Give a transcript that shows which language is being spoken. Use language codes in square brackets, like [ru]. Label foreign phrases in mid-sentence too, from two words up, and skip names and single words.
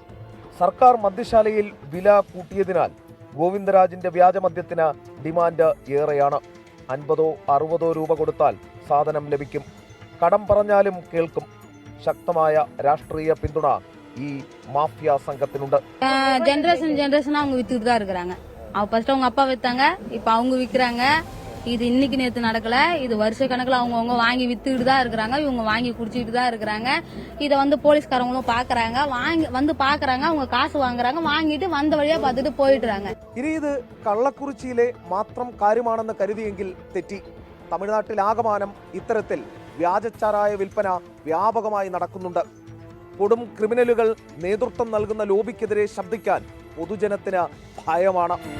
[ml] സർക്കാർ മദ്യശാലയിൽ വില കൂട്ടിയതിനാൽ ഗോവിന്ദരാജിന്റെ വ്യാജമദ്യത്തിന് ഡിമാൻഡ് ഏറെയാണ്. 50-60 രൂപ കൊടുത്താൽ സാധനം ലഭിക്കും. കടം പറഞ്ഞാലും കേൾക്കും. ശക്തമായ രാഷ്ട്രീയ പിന്തുണ ഈ മാഫിയ സംഘത്തിനുണ്ട്. [ta] ஜென்ரேஷன் அவங்க வித்துட்டு தான் இருக்கிறாங்க. ஃபர்ஸ்ட் அவங்க அப்பா வித்தாங்க, இப்போ அவங்க விற்கிறாங்க. இது இன்னைக்கு நேற்று நடக்கல, இது வருஷ கணக்கில் அவங்கவுங்க வாங்கி வித்துக்கிட்டு தான் இருக்கிறாங்க, இவங்க வாங்கி குடிச்சிட்டு தான் இருக்கிறாங்க. இதை வந்து போலீஸ்காரங்களும் பாக்குறாங்க, வந்து பாக்குறாங்க, அவங்க காசு வாங்குறாங்க, வாங்கிட்டு வந்த வழியா பார்த்துட்டு പോയിട്ടാங்க. [ml] ഇനി ഇത് കള്ളക്കുറിച്ചിയിലെ മാത്രം കാര്യമാണെന്ന് കരുതിയെങ്കിൽ തെറ്റി. തമിഴ്നാട്ടിലാകമാനം ഇത്തരത്തിൽ വ്യാജച്ചാരായ വിൽപ്പന വ്യാപകമായി നടക്കുന്നുണ്ട്. കൊടും ക്രിമിനലുകൾ നേതൃത്വം നൽകുന്ന ലോബിക്കെതിരെ ശബ്ദിക്കാൻ പൊതുജനത്തിന് ഭയമാണ്.